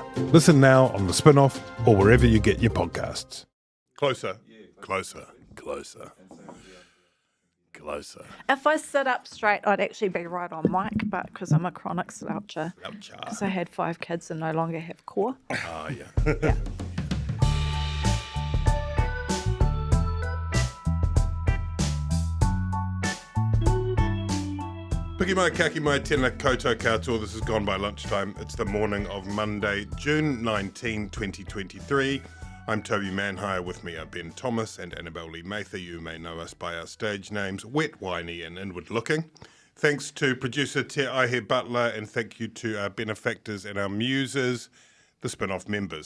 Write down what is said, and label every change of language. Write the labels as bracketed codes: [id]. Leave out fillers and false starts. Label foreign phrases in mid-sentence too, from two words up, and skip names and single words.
[en] Listen now on The Spin-off or wherever you get your podcasts. Closer, closer, closer. Closer. If I sit up straight, I'd actually be right on mic, but because I'm a chronic sloucher, because I had 5 kids and no longer have core. Oh, yeah. Yeah. [mi] Piki mai, kaki mai, tēnā koutou katoa. [en] This has gone by lunchtime. It's the morning of Monday, June 19, 2023. I'm Toby Manhire. With me are Ben Thomas and Annabelle Lee-Mather. You may know us by our stage names, Wet, Whiny and Inward-looking. Thanks to producer Te Aihe Butler, and thank you to our benefactors and our muses, the spin-off members.